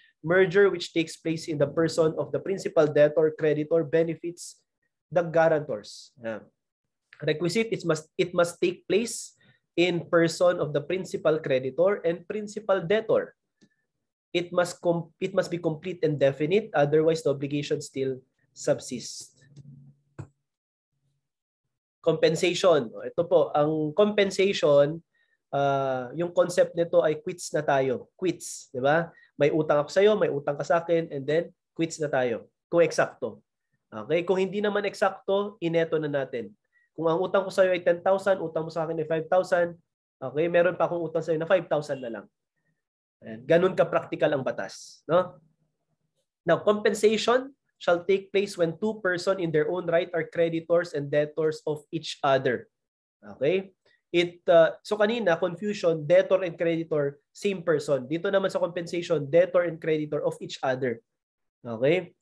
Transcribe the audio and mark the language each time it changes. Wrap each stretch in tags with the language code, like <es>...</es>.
<en>Merger which takes place in the person of the principal debtor creditor benefits the guarantors. Requisite, it must take place in person of the principal creditor and principal debtor. It must be complete and definite, otherwise the obligation still subsists. Compensation.</en> <tl>Ito po, ang compensation, yung concept nito ay quits na tayo. Quits, di ba? May utang ako sa iyo, may utang ka sa akin,</tl> <en>and then</en> <tl>quits na tayo. Kung eksakto. Okay? Kung hindi naman eksakto, ineto na natin. Kung ang utang ko sa iyo ay 10,000, utang mo sa akin ay 5,000, okay? Meron pa akong utang sa iyo na 5,000 na lang. Ayan. Ganun ka-practical ang batas. No?</tl> <en>Now, compensation shall take place when two persons in their own right are creditors and debtors of each other. Okay? So</en> <tl>kanina,</tl> <en>confusion, debtor and creditor, same person.</en> <tl>Dito naman sa</tl> <en>compensation, debtor and creditor of each other. Okay?</en>